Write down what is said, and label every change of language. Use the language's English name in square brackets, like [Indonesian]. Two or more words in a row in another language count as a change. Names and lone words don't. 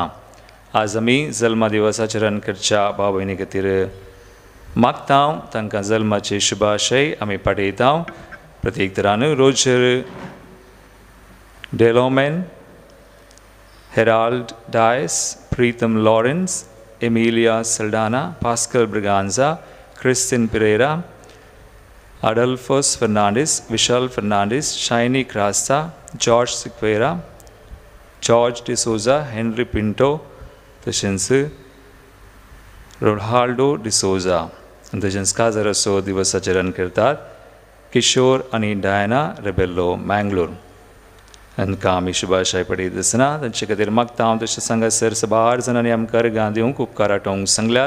[Konkani] आज आमी जल्मा दिवसाचरण करच्या बाबयनी खातीर मागतां तांकां जल्माचे शुभाशय आमी पाठयतां. प्रत्येक तरान रोजर डेलोमेन, हेराल्ड डायस, प्रीतम लॉरेंस, एमिलिया सल्डाना, पास्कल ब्रिगांजा, Christian Pereira, Adolfos Fernandes, Vishal Fernandes, Shiny Crasta, George Sequeira, George De Souza, Henry Pinto, तशेंच रोनाल्डो De Souza. तशेंच काजाराचो दिवसाचरण करतात किशोर आनी डायना रेबेल्लो मँगलोर. तांकां आमी शुभाशय पठयत आसतना तांचे खातीर मागता तशें सांगासर सबार जाणांनी आमकां अर्गां दिवंक उपकार आठोवंक सांगल्यात.